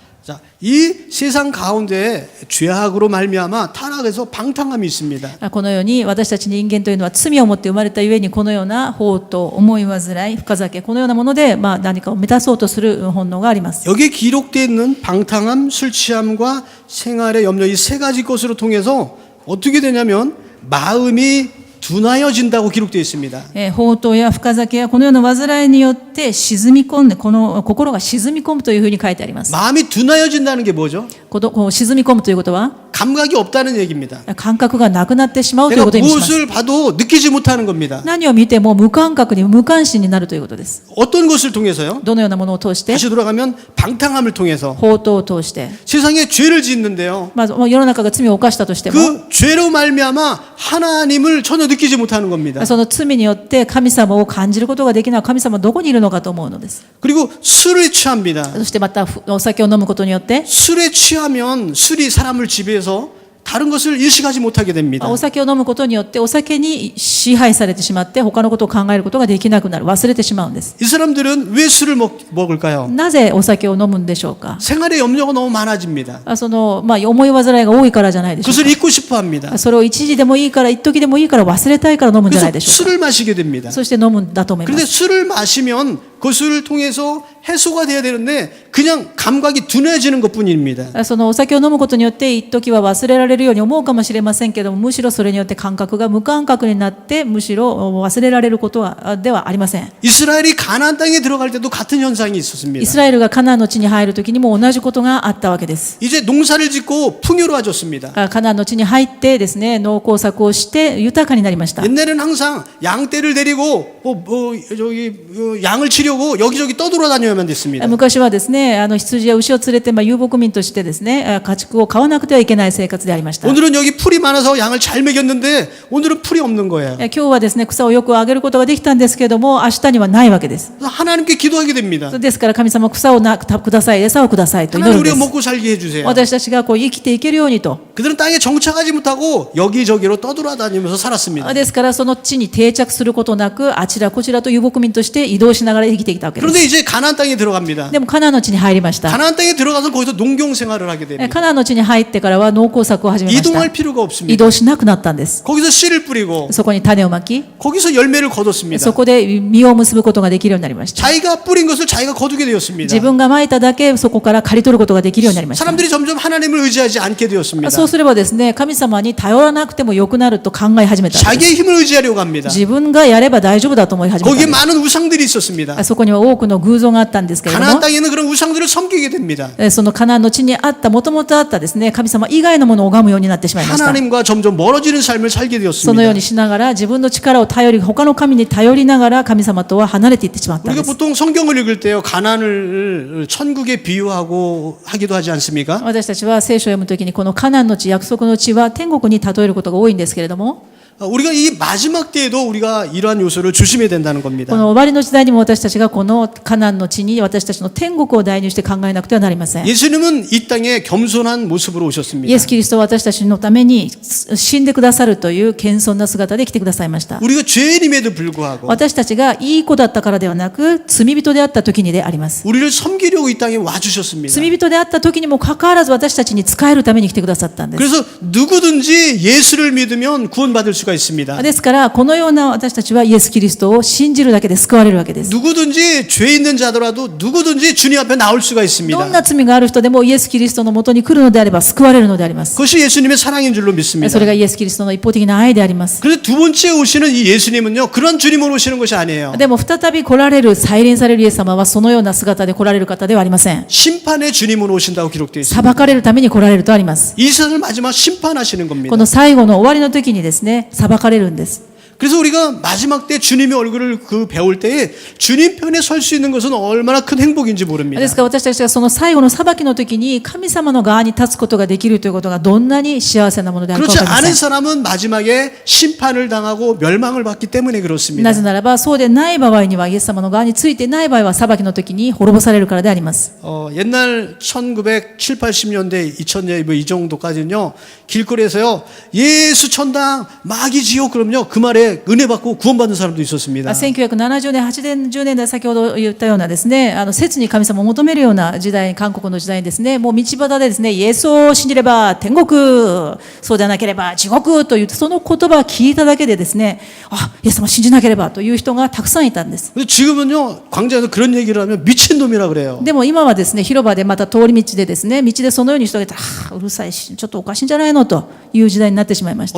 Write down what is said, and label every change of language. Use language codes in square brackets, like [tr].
[ko] 자, 이 세상 가운데 죄악으로 말미암아 타락해서 방탕함이 있습니다. [ja] このように私たち人間というのは罪を持って生まれたゆえにこのような放蕩、思い煩い、深酒、このようなもので何かを満たそうとする本能があります。 [ko] 여기에 기록되어 있는 방탕함, 술 취함과 생활의 염려 이 세 가지 것으로 통해서 어떻게 되냐면 마음이 둔하여진다고 기록되어 있습니다. [ja] 放蕩や深酒やこのような煩いによって沈み込んで、この心が沈み込むというふうに書いてあります。 [ko] 마음이 둔하여진다는 게 뭐죠? [ja] こう沈み込むということは [ko] 감각이 없다는 얘기입니다. [ja] 感覚がなくなってしまうという [ko] 내가 [ja] ことを意味します。 [ko] 무엇을 봐도 느끼지 못하는 겁니다. [ja] 何を見ても無感覚に無関心になるということです。 [ko] 어떤 것을 통해서요? [ja] どのようなものを通して、 [ko] 다시 돌아가면 방탕함을 통해서 [ja] 放蕩を通して、 [ko] 세상에 죄를 짓는데요. [ja] まず世の中が罪を犯したとしても、 [ko] 그 죄로 말미암아 하나님을 전혀 느끼지 못하는 겁니다. [ja] その罪によって神様を感じることができない、神様はどこにいるのかと思うのです。 [ko] 그리고 술에 취합니다. [ja] そしてまたお酒を飲むことによって、 [ko] 술에 취하면 술이 사람을 지배해서 다른 것을 인식하지 못하게 됩니다. [ja] お酒を飲むことによってお酒に支配されてしまって他のことを考えることができなくなる、忘れてしまうんです。 [ko] 이 사람들은 왜 술을 먹을까요? [ja] なぜお酒を飲むんでしょうか。 [ko] 생활의 염려가 너무 많아집니다. [ja] 思い煩いが多いからじゃないでしょう [ko] 그것을 잊고 싶어 합니다. [ja] か。それを一時でもいいから、一時でもいいから忘れたいから飲むんじゃない [ko] 그래서 [ja] でしょうか。 [ko] 술을 마시게 됩니다. [ja] そして飲むんだと思いま [ko] 그런데 [ja] す。 [ko] 술을 마시면 그 술을 통해서 해소가 돼야 되는데 그냥 감각이 둔해지는 것뿐입니다. [ja] そのお酒を飲むことによって一時は忘れられるように思うかもしれませんけども、むしろそれによって感覚が無感覚になってむしろ忘れられることはではありません。 [ko] 이스라엘이 가나안 땅에 들어갈 때도 같은 현상이 [ja] イ [ko] 있었습니다. [ja] スラエルがカナンの地に入るときにも同じことがあったわけです。 [ko] 이제 농사를 짓고 풍요로워졌습니다. [ja] カナンの地に入ってですね、農耕作をして豊かになりました。 [ko] 옛날에는 항상 양떼를 데리고 양을 치려고 여기저기 떠돌아다녀야만 됐습니다. [ja] 昔はですね、羊や牛を連れて、遊牧民としてですね、家畜を飼わなくてはいけない生活でありました。 [ko] 오늘은 여기 풀이 많아서 양을 잘 먹였는데 오늘은 풀이 없는 거예요. [ja] 今日はですね、草をよくあげることができたんですけれども、明日にはないわけです。 [ko] 그래서 하나님께 기도하게 됩니다. [ja] ですから神様、草をください、餌をくださいと祈 [ko] 우리가 [ja] す。 [ko] 먹고 살게 해주세요. [ja] 私たちが生きていけるようにと。 [ko] 그들은 땅에 정착하지 못하고 여기저기로 떠돌아다니면서 살았습니다. [ja] ですからその地に定着することなく、あちらこちらと遊牧民として移動しながら生きてきたわけです。 [ko] 그런데 이제 가나안 땅에 들어갑니다. [ja] でもカナンの地に入りました。 [ko] 가나안 땅에 들어가서 거기서 농경 생활을 하게 [ja] カ [ko] 됩니다. [ja] ナンの地に入ってからは農耕作を始めました。 [ko] 이동할 필요가 [ja] 移 [ko] 없습니다. [ja] 動しなくなったんです。 [ko] 거기서 씨를 뿌리고 [ja] そこに種をまき、 [ko] 거기서 열매를 거뒀습니다. [ja] そこで実を結ぶことができるようになりました。 [ko] 자기가 뿌린 것을 자기가 거두게 되었습니다. [ja] 自分がまいただけそこから刈り取ることができるようになりました。 [ko] 사람들이 점점 하나님을 의지하지 않게 되었습니다. [ja] そうすればですね、神様に頼らなくてもよくなると考え始めたんです。 [ko] 자기의 힘을 의지하려고 합니다. [ja] 自分がやれば大丈夫だと思い始めたん [ko] 거기에 [ja] です。 [ko] 많은 우상들이 있었습니다. [ja] そこには多くの偶像があったんですけれど [ko] 가나안 [ja] も、 [ko] 땅에는 그런 우상들을 섬기게 됩니다. [ja] そのカナンの地にあった、もともとあったですね、神様以外のものを拝むようになってしまいました。 [ko] 하나님과 점점 멀어지는 삶을 살게 [ja] そのよ [ko] 되었습니다. [ja] うにしながら自分の力を頼り、他の神に頼りながら神様とは離れていってしまったん [ko] 우리가 [ja] です。 [ko] 보통 성경을 읽을 때요 가나안을 천국에 비유하고 하기도 하지 않습니까? [ja] 私たちは聖書を読むときにこのカナンの地、約束の地は天国に例えることが多いんですけれども、 [ko] 우리가 이 마지막 때에도 우리가 이러한 요소를 조심해야 된다는 [ja] こ [ko] 겁니다. [ja] の終わりの時代にも私たちがこのカナンの地に私たちの天国を代入して考えなくてはなりません。 [ko] 예수님은 이 땅에 겸손한 모습으로 [ja] イエ [ko] 오셨습니다. [ja] ス・キリストは私たちのために死んでくださるという謙遜な姿で来てくださいました。 [ko] 우리가 죄인임에도 불구하고 [ja] 私たちがいい子だったからではなく罪人であった時にであります。 [ko] 우리를 섬기려고 이 땅에 와주셨습니다. [ja] 罪人であった時にもかかわらず私たちに仕えるために来てくださったんです。 [ko] 그래서 누구든지 예수를 믿으면 구원받을 수가 있습니다. [ja] ですからこのような私たちはイエス・キリストを信じるだけで救われるわけです。 [ko] 누구든지 죄 있는 자더라도 누구든지 주님 앞에 나올 수가 [ja] どん [ko] 있습니다. [ja] な罪がある人でもイエス・キリストのもとに来るのであれば救われるのであります。 [ko] 그것이 예수님의 사랑인 줄로 믿습니다. [ja] それがイエス・キリストの一方的な愛であります。 [ko] 그래서 두 번째 오시는 이 예수님은요, 그런 주님으로 오시는 것이 아니에요. [ja] でも再び来られる、再臨されるイエス様はそのような姿で来られる方ではありません。 [ko] 심판의 주님으로 오신다고 기록되어 있습니다. [ja] 裁かれるために来られるとあります。 [ko] 이 세상을 마지막 심판하시는 [ja] こ [ko] 겁니다. [ja] の最後の終わりの時にですね、裁かれるんです。 [ko] 그래서 우리가 마지막 때 주님의 얼굴을 배울 때에 주님 편에 설 수 있는 것은 얼마나 큰 행복인지 모릅니다. [ja] ですから私たちがその最後の裁きの時に神様の側に立つことができるということがどんなに幸せなものであるか [ko] 그렇지 [ja] 分かりま [ko] 않은 [ja] せん。 [ko] 사람은 마지막에 심판을 당하고 멸망을 받기 때문에 그렇습니다. [ja] なぜならばそうでない場合にはイエス様の側についてない場合は裁きの時に滅ぼされるからであります。 [ko] 옛날 1970, 80년대, 2000년 이 정도까지는요, 길거리에서요, 예수 천당, 마귀 지옥 그러면요, 그 말에 은혜 받고 구원받는 사람도 있었습니다. [ja] 1970年、80年代、先ほど言ったようなですね、切に神様を求めるような時代、韓国の時代にですね、もう道端でですね、イエスを信じれば天国、そうでなければ地獄という、その言葉を聞いただけでですね、あ、イエス様を信じなければという人がたくさんいたんです。 [ko] 근데 지금은요, 광장에서 그런 얘기를 하면 미친놈이라 그래요. [ja] でも今はですね、広場でまた通り道でですね、道でそのように人がいて、うるさいし、ちょっとおかしいんじゃないのという時代になってしまいました。